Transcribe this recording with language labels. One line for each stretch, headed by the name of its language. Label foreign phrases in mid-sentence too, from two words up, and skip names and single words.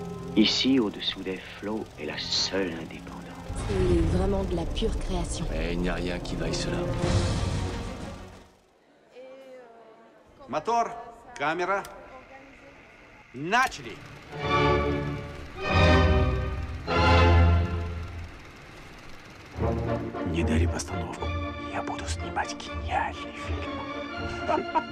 French: Ici, au-dessous des flots, est la seule indépendance. C'est vraiment de la pure création. Mais il n'y a rien qui vaille cela.
Russian: Мотор, камера. Начали! Не дари постановку. Я буду снимать гениальный фильм.